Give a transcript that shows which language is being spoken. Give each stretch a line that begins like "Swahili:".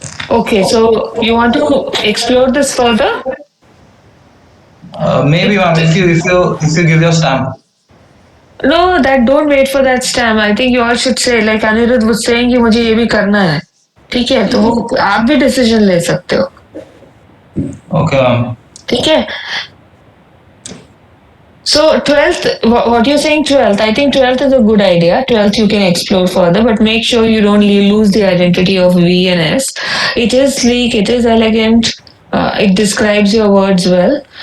English: Okay, so you want to explore this further? Maybe ma'am, if you give your stamp. No, that don't wait for that stamp. I think you all should say like Anirudh was saying
Hindi: कि मुझे ये भी करना है. ठीक है, तो वो आप भी डिसीजन ले सकते हो.
English: Okay, ma'am.
Hindi: ठीक है.
English: So 12th, what you're saying 12th, I think 12th is a good idea. 12th you can explore further, but make sure you don't lose the identity of V and S. It is sleek, it is elegant, it describes your words well.